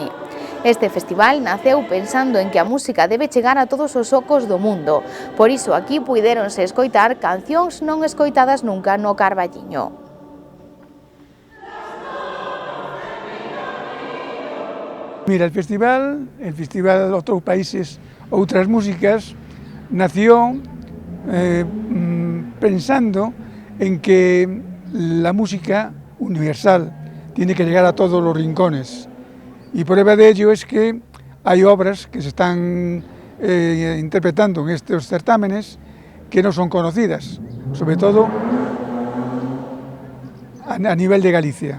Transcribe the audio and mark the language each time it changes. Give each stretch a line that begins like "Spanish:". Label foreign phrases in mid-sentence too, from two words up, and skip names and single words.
Galician: Este festival naceu pensando en que a música debe chegar a todos os ocos do mundo. Por iso aquí puidéronse escoitar cancións non escoitadas nunca no Carballiño.
Spanish: Mira, el festival Outros Países, Outras Músicas, nació pensando en que la música universal tiene que llegar a todos los rincones. Y prueba de ello es que hay obras que se están interpretando en estos certámenes que no son conocidas, sobre todo a nivel de Galicia.